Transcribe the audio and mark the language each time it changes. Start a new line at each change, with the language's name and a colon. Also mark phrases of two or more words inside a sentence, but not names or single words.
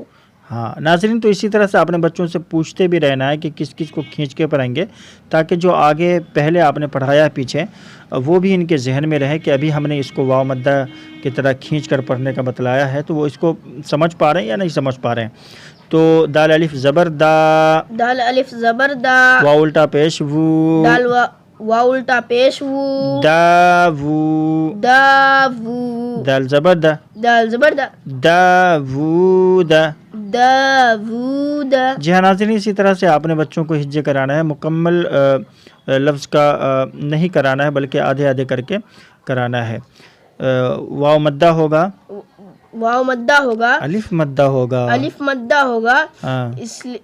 Urdu: ہاں ناظرین، تو اسی طرح سے اپنے بچوں سے پوچھتے بھی رہنا ہے کہ کس کس کو کھینچ کے پڑھیں گے، تاکہ جو آگے پہلے آپ نے پڑھایا پیچھے وہ بھی ان کے ذہن میں رہے کہ ابھی ہم نے اس کو واو مدہ کی طرح کھینچ کر پڑھنے کا بتلایا ہے، تو وہ اس کو سمجھ پا رہے ہیں یا نہیں سمجھ پا رہے ہیں۔ تو دال الف زبر دا، دال الف زبر دا، واو الٹا پیش وو، دال واو الٹا پیش وو، داوو، داوو، دال زبر دا، دال زبر دا، داوود، داوود۔ جی ہاں ناظرین، اسی طرح سے آپ نے بچوں کو ہجے کرانا ہے، مکمل لفظ کا نہیں کرانا ہے، بلکہ آدھے آدھے کر کے کرانا ہے۔ واو مدہ ہوگا، واو مدہ ہوگا، الف مدہ ہوگا، الف مدہ ہوگا، اس لیے